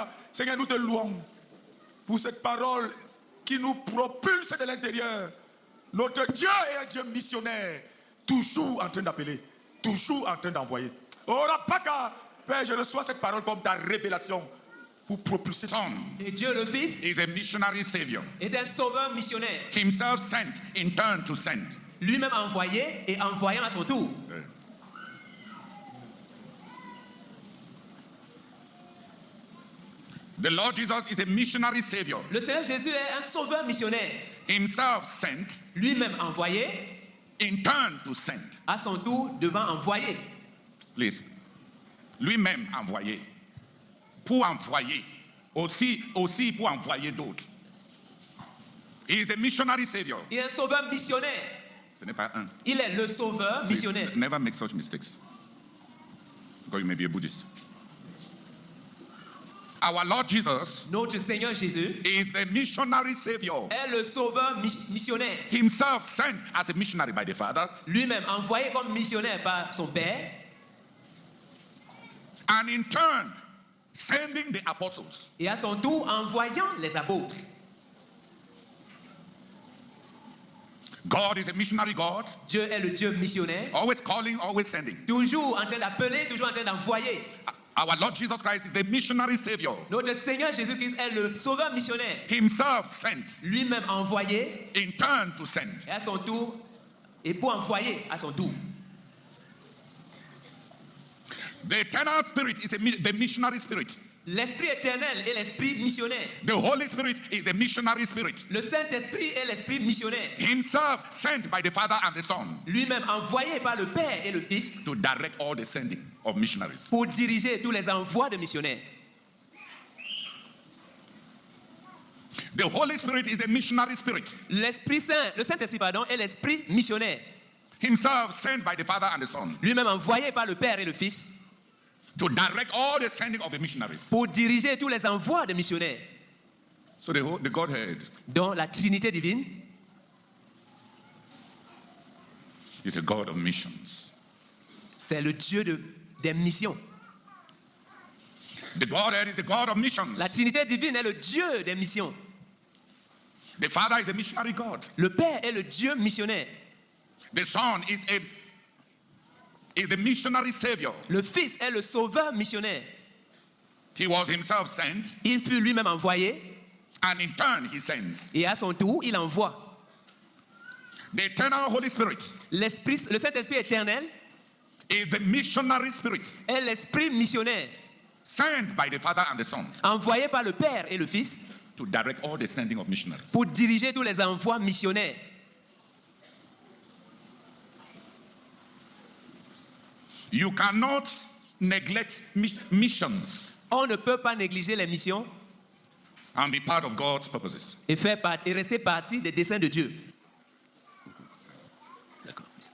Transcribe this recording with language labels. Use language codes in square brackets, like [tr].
[fr] Seigneur, nous te louons pour cette parole qui nous propulse de l'intérieur. Notre Dieu est un Dieu missionnaire, toujours en train d'appeler, toujours en train d'envoyer. Père, je reçois cette parole comme ta révélation pour propulser. Et Dieu le Fils [en] is a missionary savior. [fr] est un sauveur missionnaire. [en] Himself sent in turn to send. [fr] Lui-même envoyé et envoyant à son tour. [en] The Lord Jesus is a missionary savior. [fr] Le Seigneur Jésus est un sauveur missionnaire. [en] Himself sent [fr] Lui-même envoyé [en] in turn to send. [fr] à son tour devant envoyer. [en] Please. [fr] Lui-même envoyé. Pour envoyer. Aussi pour envoyer d'autres. [en] He is a missionary savior. [fr] Il est un sauveur missionnaire. Ce n'est pas un. Il est le sauveur missionnaire. [en] Please, never make such mistakes. Because you may be a Buddhist. Our Lord Jesus [fr] Notre Seigneur Jésus [en] is a missionary savior. [fr] est le sauveur missionnaire. [en] Himself sent as a missionary by the Father. [fr] Lui-même envoyé comme missionnaire par son Père. [en] And in turn, sending the apostles. [fr] Et à son tour, envoyant les apôtres. [en] God is a missionary God. [fr] Dieu est le Dieu missionnaire. [en] Always calling, always sending. [fr] Toujours en train d'appeler, toujours en train d'envoyer. [en] Our Lord Jesus Christ is the missionary savior. [fr] Notre Seigneur Jésus-Christ est le sauveur missionnaire. [en] Himself sent. [fr] Lui-même envoyé. [en] In turn to send. [fr] Et à son tour, et pour envoyer à son tour. [en] The eternal spirit is the missionary spirit. [fr] L'esprit éternel est l'esprit missionnaire. [en] The Holy Spirit is the missionary spirit. [fr] Le Saint-Esprit est l'esprit missionnaire. [en] Himself sent by the Father and the Son. [fr] Lui-même envoyé par le Père et le Fils. [en] To direct all the sending of missionaries. [fr] Pour diriger tous les envois de missionnaires. [en] The Holy Spirit is the missionary spirit. [fr] L'Esprit Saint, le Saint-Esprit, pardon, est l'esprit missionnaire. [en] Himself sent by the Father and the Son. [fr] Lui-même envoyé par le Père et le Fils. [en] To direct all the sending of the missionaries. [fr] Pour diriger tous les envois de missionnaires. [en] So the Godhead, [fr] Dans la Trinité divine, [en] is a God of missions. [fr] c'est le Dieu des missions. [en] The Godhead is the God of missions. [fr] La Trinité divine est le Dieu des missions. [en] The Father is the missionary God. [fr] Le Père est le Dieu missionnaire. [en] The Son is the missionary savior. [fr] Le Fils est le sauveur missionnaire. [en] He was himself sent. [fr] Il fut lui-même envoyé. [en] And in turn he sends. [fr] Et à son tour, il envoie. [en] The eternal Holy Spirit. [fr] L'esprit, le Saint-Esprit éternel [en] is the missionary spirit. [fr] Est l'esprit missionnaire. [en] Sent by the Father and the Son. [fr] Envoyé par le Père et le Fils. [en] To direct all the sending of missionaries. [fr] Pour diriger tous les envois missionnaires. [en] You cannot neglect missions. [fr] On ne peut pas négliger les missions. [en] And be part of God's purposes. [fr] Et rester partie des desseins de Dieu. D'accord.